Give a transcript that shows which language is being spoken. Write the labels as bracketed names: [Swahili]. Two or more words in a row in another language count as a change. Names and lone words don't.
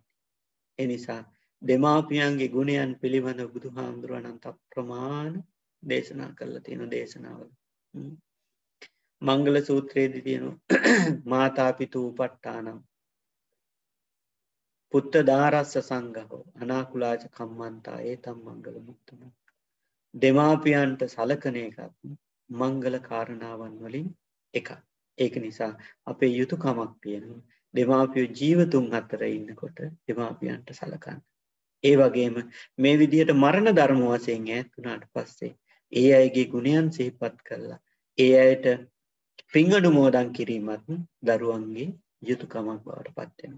[Sinhala] ඒ නිසා දෙමාපියන්ගේ ගුණයන් පිළිබඳ බුදුහාමුදුරුවෝ අනන්ත ප්‍රමාණ දේශනා කළා තියෙන දේශනාවල. මංගල සූත්‍රයේදී තියෙනවා [Pali] මාතා පිතු උපට්ඨානම් පුත්ත දාරස්ස සංඝෝ අනාකුලාච කම්මන්තා ඒතම් මංගල මුත්තම. [Sinhala] දෙමාපියන්ට සලකන එකත් මංගල කාරණාවන් වලින් එකක්. ඒක නිසා අපේ යුතුයකමක් තියෙනවා දෙමාපියෝ ජීවතුන් අතර ඉන්නකොට දෙමාපියන්ට සලකන්න. ඒ වගේම මේ විදිහට මරණ ධර්ම වශයෙන් ඈත් වුණාට පස්සේ ඒ අයගේ ගුණයන් සිහිපත් කරලා ඒ අයට පින් අනුමෝදන් කිරීමත් දරුවන්ගේ යුතුයකමක් බවට පත් වෙනවා.